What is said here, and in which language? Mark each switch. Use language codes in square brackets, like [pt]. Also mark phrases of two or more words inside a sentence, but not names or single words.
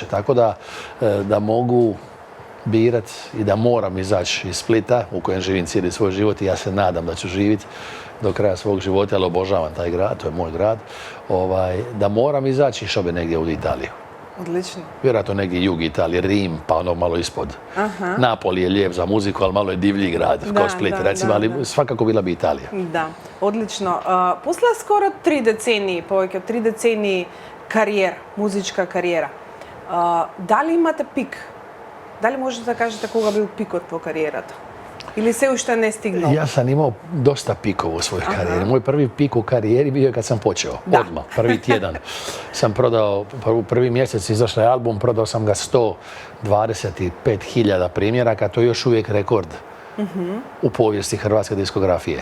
[hr] Tako da mogu birat i da moram izaći iz Splita u kojem živim cijeli svoj život i ja se nadam da ću živjeti do kraja svog života, ali obožavam taj grad, to je moj grad, da moram izaći i što bi negdje u Italiju. Odlično. Vjerojatno negdje jug Italije, Rim, pa ono malo ispod. Napoli je lijep za muziku, ali malo je divlji grad, ko Split, recimo, ali svakako bila bi Italija. [mk] Да, одлично. После скоро 3 децении, повеќе од 3 децении кариера, музичка кариера, дали имате пик? Дали можете да кажете кога бил пикот во кариерата? Или се уште не стигнал? [hr] Ja sam imao dosta pikova u svojoj karijeri. Moj prvi pik u karijeri bio je kad sam počeo. Odmah, prvi tjedan. Sam prodao, prvi mjesec izašao je album, prodao sam ga 125.000 primjeraka, to je još uvijek rekord u povijesti hrvatske diskografije.